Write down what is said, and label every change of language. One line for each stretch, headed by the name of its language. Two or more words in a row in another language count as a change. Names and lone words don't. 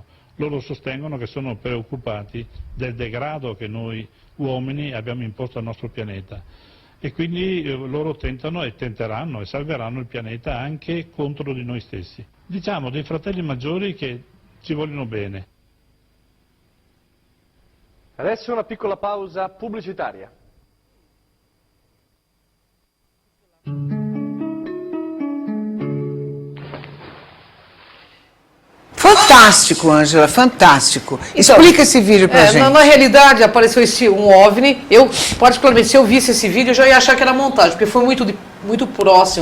Italian: Loro sostengono che sono preoccupati del degrado che noi uomini abbiamo imposto al nostro pianeta e quindi loro tentano e tenteranno e salveranno il pianeta anche contro di noi stessi. Diciamo dei fratelli maggiori che ci vogliono bene. Adesso una piccola pausa pubblicitaria.
Portuguese: Fantástico, Ângela, fantástico. Explica esse vídeo pra gente. Na realidade, apareceu um OVNI. Eu, particularmente, se eu visse esse vídeo, eu já ia achar que era montagem, porque foi muito próximo.